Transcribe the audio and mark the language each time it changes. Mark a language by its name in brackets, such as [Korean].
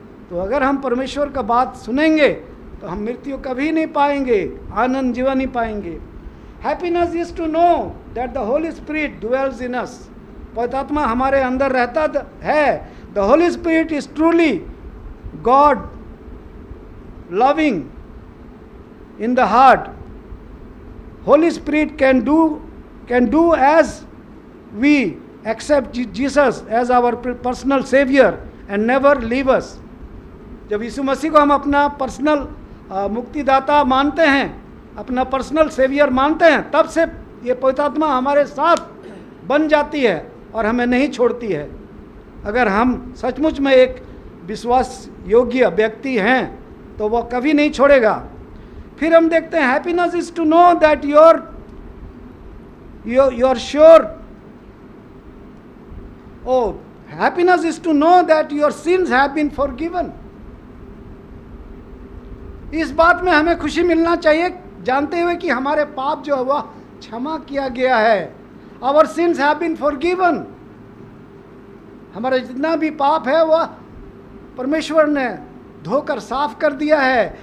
[Hindi] तो अगर हम परमेश्वर का बात सुनेंगे तो हम मृत्यु कभी नहीं पाएंगे, आनंद जीवन नहीं पाएंगे। [English] Happiness is to know that the Holy Spirit dwells in us. [Hindi] पवित्र आत्मा हमारे अंदर रहता है। [English] The Holy Spirit is truly God loving in the heart. Holy Spirit can do as we accept Jesus as our personal savior and never leave us. [Hindi] जब यीशु मसीह को हम अपना पर्सनल मुक्तिदाता मानते हैं, अपना पर्सनल सेवियर मानते हैं, तब से ये पवित्र आत्मा हमारे साथ बन जाती है और हमें नहीं छोड़ती है। अगर हम सचमुच में एक विश्वास योग्य व्यक्ति हैं तो वह कभी नहीं छोड़ेगा। फिर हम देखते हैं [English] Happiness is to know that you are sure. Oh, happiness is to know that your sins have been forgiven. [Hindi] इस बात में हमें खुशी मिलना चाहिए जानते हुए कि हमारे पाप जो है वह क्षमा किया गया है। [English] Our sins have been forgiven. [Hindi] हमारा जितना भी पाप है वह परमेश्वर ने धोकर साफ कर दिया है।